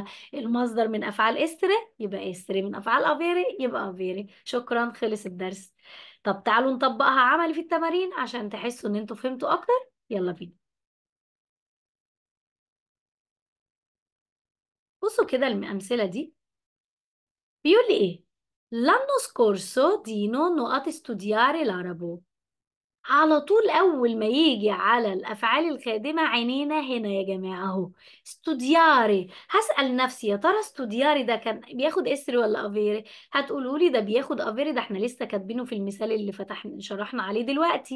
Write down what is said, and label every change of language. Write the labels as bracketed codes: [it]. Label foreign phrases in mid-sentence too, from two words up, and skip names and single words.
[ar] المصدر من افعال اسر يبقى اسر، من افعال افيري يبقى افيري. شكرا، خلص الدرس. طب تعالوا نطبقها عملي في التمارين عشان تحسوا ان انتوا فهمتوا اكتر. يلا بينا. بصوا كده الامثلة دي بيقول لي ايه. [it] L'anno scorso Dino non ha studiare l'arabo. [ar] على طول اول ما يجي على الافعال الخادمه عينينا هنا يا جماعه اهو. استودياري، هسأل نفسي يا ترى استودياري ده كان بياخد اسر ولا افيري؟ هتقولوا لي ده بياخد افيري، ده احنا لسه كاتبينه في المثال اللي شرحنا عليه دلوقتي.